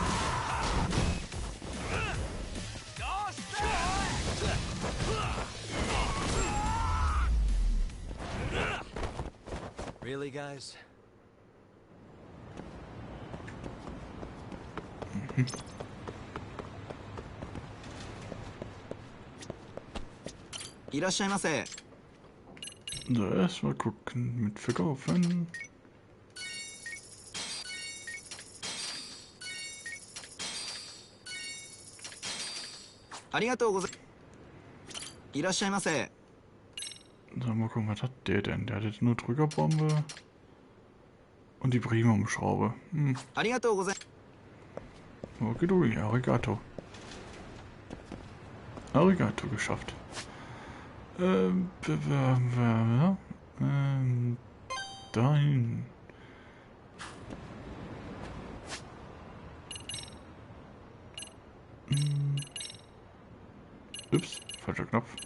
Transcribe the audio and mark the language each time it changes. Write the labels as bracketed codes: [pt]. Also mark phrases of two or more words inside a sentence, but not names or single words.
[en] Really, guys? [de] So, erstmal gucken mit Verkaufen. So, mal gucken, was hat der denn? Der hat jetzt nur Drückerbombe und die Primum-Schraube. Okay, Arigato. Arigato, geschafft. Dahin. Ups, falscher Knopf.